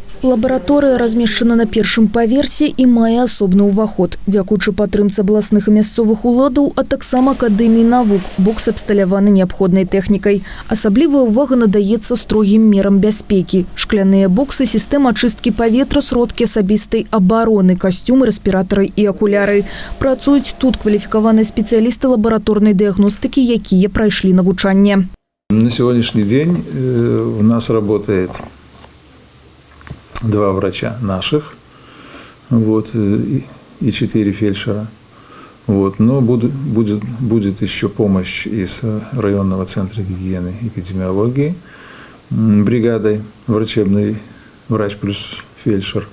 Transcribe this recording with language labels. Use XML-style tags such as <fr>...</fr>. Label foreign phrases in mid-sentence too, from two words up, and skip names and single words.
<ru>Лаборатория размещена на первом поверсе</ru> <be>и мае асобны ўваход. Дзякуючы падтрымцы абласных і мясцовых уладаў, а таксама Акадэміі навук, бокс абсталяваны неабходнай тэхнікай. Асаблівая ўвага надаецца строгім мерам бяспекі. Шкляныя боксы, сістэма ачысткі паветра, сродкі асабістай абароны, касцюмы, рэспіратары і акуляры. Працуюць тут кваліфікаваныя спецыялісты лабараторнай дыягностыкі, якія прайшлі навучанне.</be> <ru>На сегодняшний день у нас работает 2 врача наших, и 4 фельдшера. Но будет еще помощь из районного центра гигиены и эпидемиологии, бригадой врачебной, врач плюс фельдшер.</ru>